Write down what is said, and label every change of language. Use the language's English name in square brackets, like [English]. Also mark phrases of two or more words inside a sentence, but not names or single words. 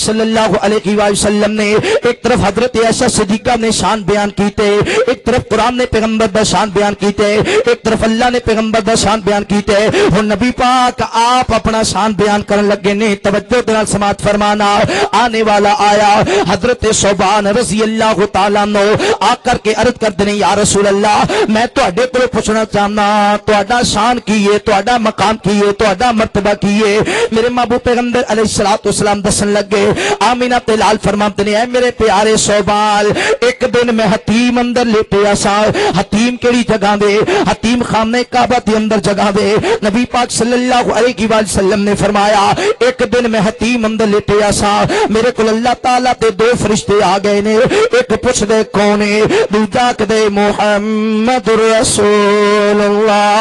[Arabic] صلی اللہ علیہ وسلم [Punjabi] نے ایک طرف حضرت عائشہ صدیقہ نے شان بیان کیتے ایک طرف قرآن نے پیغمبر دا شان بیان کیتے ایک طرف اللہ نے پیغمبر دا شان بیان کیتے ہن نبی پاک آپ اپنا شان بیان کرن لگے نے توجہ دے نال سماعت فرمانا آنے والا آیا حضرت ثوبان [Arabic] رضی اللہ تعالیٰ عنہ [Punjabi] آ کر کے [Urdu] عرض کرتے ہیں [Arabic] یا رسول اللہ [Punjabi] میں تہاڈے کول پوچھنا چاہنا تہاڈا شان کی ہے تہاڈا مقام کی ہے تہاڈا مرتبہ کی ہے میرے محبوب پیغمبر [Arabic] علیہ الصلوۃ [Punjabi] والسلام دسن لگے آمینہ تے لال [Urdu] فرماتے ہیں [Punjabi] اے میرے پیارے ثوبان ایک دن میں حتیم اندر لیٹیا سا حتیم کیڑی جگہ دے حتیم خانہ کعبہ دے اندر جگہ دے نبی پاک [Arabic] صلی اللہ علیہ وسلم [Punjabi] نے فرمایا ایک دن میں حتیم اندر لیٹیا سا میرے کو اللہ تعالیٰ تے دو فرشتے آ گئے نے ایک پوچھ دے کون ہے دوجا کدے محمد رسول اللہ